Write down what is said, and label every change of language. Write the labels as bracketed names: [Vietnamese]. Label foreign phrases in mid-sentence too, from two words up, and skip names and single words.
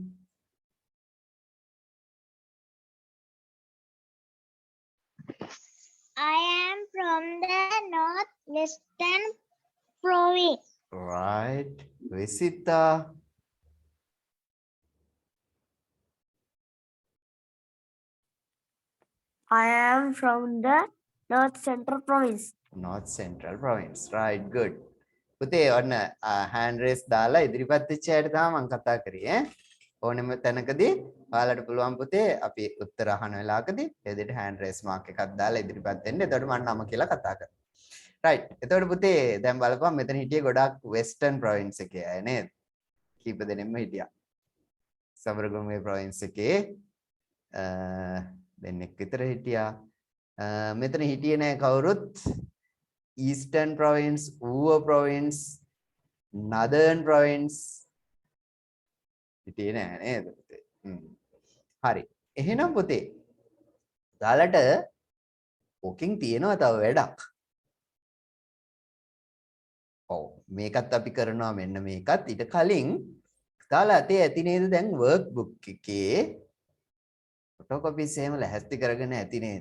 [English] I am from the Northwestern Province. right? Visita. I am from the North Central Province. North Central province, right? good. [Sinhala] පුතේ ඔන්න [English] hand raise [Sinhala] දාලා ඉදිරිපත් වෙච්ච අයට තමයි මම කතා කරේ ඕනෙම තැනකදී ඔයාලට පුළුවන් පුතේ අපි උත්තර අහන වෙලාවකදී ඒ විදිහට [English] hand raise mark [Sinhala] එකක් දාලා ඉදිරිපත් වෙන්න. එතකොට මම නම කියලා කතා කරනවා. right. එතකොට පුතේ දැන් බලපන් මෙතන හිටියේ ගොඩාක් [English] western province [Sinhala] එකේ අය නේද? කීප දෙනෙක්ම හිටියා. සබරගමුවේ province එකේ දෙන්නෙක් විතර හිටියා. මෙතන හිටියේ නෑ කවුරුත් [English] Eastern province, Uva province, Northern province. [Sinhala] හිටියේ නෑ නේද පුතේ? හරි. එහෙනම් පුතේ ඔයාලට ඕකෙන් තියෙනවා තව වැඩක්. ඔව් මේකත් අපි කරනවා මෙන්න මේකත් ඊට කලින් ඔයාලා අතේ ඇති නේද දැන් [English] work book [Sinhala] එකේ photocopies එහෙම ලැහැස්ති කරගෙන ඇති නේද?